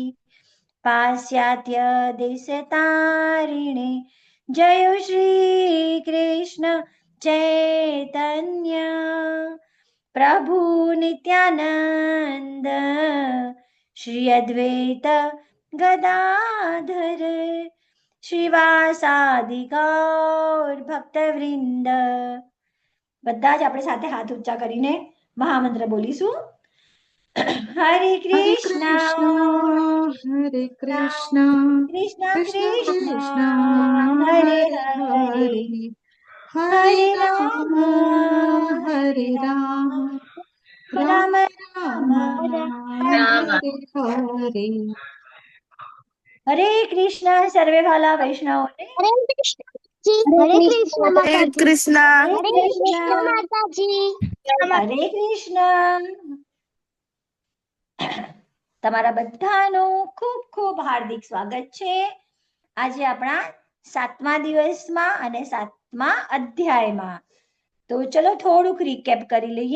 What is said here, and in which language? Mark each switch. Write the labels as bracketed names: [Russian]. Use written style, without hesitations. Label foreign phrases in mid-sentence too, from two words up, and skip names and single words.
[Sanskrit] पाश्चात्य देशतारिणे जय श्री कृष्ण चैतन्य प्रभु नित्यानंद श्री अद्वैत गदाधर श्रीवासादि गौर भक्तवृंद। [Gujarati] બધા જ આપણે સાથે હાથ ઊંચા કરીને મહામંત્ર બોલીશું. હરે કૃષ્ણ હરે કૃષ્ણ કૃષ્ણ કૃષ્ણ કૃષ્ણ કૃષ્ણ હરે હરે હરે હરે હરે રામ રામ હરે રામ રામ રામ રામ હરે હરે હરે હરે કૃષ્ણ સર્વે વાલા વૈષ્ણવોને [Hindi] हरे कृष्ण जी, हरे कृष्ण माता जी, कृष्ण हरे कृष्ण माता जी। [Gujarati] હરે કૃષ્ણ. તમારા બધાનું ખૂબ ખૂબ હાર્દિક સ્વાગત છે આજે આપણા 7મા દિવસમાં અને 7મા અધ્યાયમાં. તો ચલો થોડુંક રીકેપ કરી લઈએ.